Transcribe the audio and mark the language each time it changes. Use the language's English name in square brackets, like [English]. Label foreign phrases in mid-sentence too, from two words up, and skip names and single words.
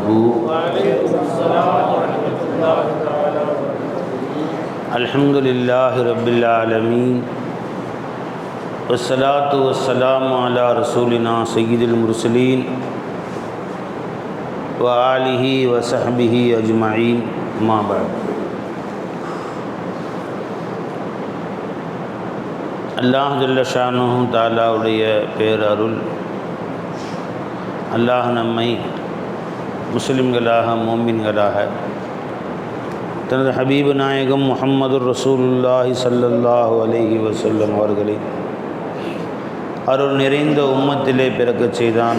[Arabic] وعليكم السلام ورحمة الله تعالى وبركاته. الحمد لله رب العالمين والصلاة والسلام على رسولنا سيد المرسلين وآله وصحبه أجمعين. ما بعد. [Tamil] அல்லாஹ் [Arabic] جل شأنه [Tamil] தஆலாவுடைய பேரருள், அல்லாஹ் நம்மை முஸ்லிம்களாக மோமின்களாக தனது ஹபீபு நாயகம் முஹம்மது [Arabic] رسول الله صلى الله عليه وسلم [Tamil] அவர்களை அருள் நிறைந்த உம்மத்திலே பிறக்கச் செய்தான்.